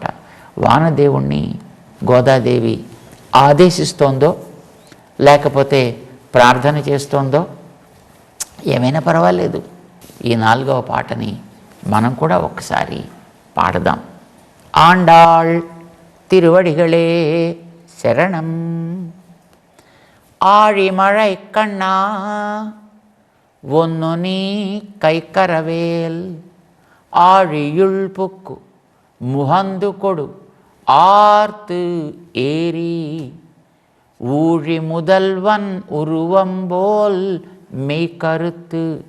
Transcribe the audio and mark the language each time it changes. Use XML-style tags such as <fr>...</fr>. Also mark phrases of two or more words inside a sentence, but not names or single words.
<te>వానదేవుణ్ణి గోదాదేవి ఆదేశిస్తోందో లేకపోతే ప్రార్థన చేస్తోందో ఏమైనా పర్వాలేదు, ఈ 4వ పాటని మనం కూడా ఒక్కసారి పాడదాం.</te> <ta>ஆண்டாள் திருவடிகளே சரணம். ஆழிமழை கண்ணா ஒன்னு நீ கைக்கரவேல் ஆழியுள் புக்கு முகந்து கொடு ஆர்த்து ஏரி ஊழி முதல்வன் உருவம்போல் மெய்கருத்து</ta>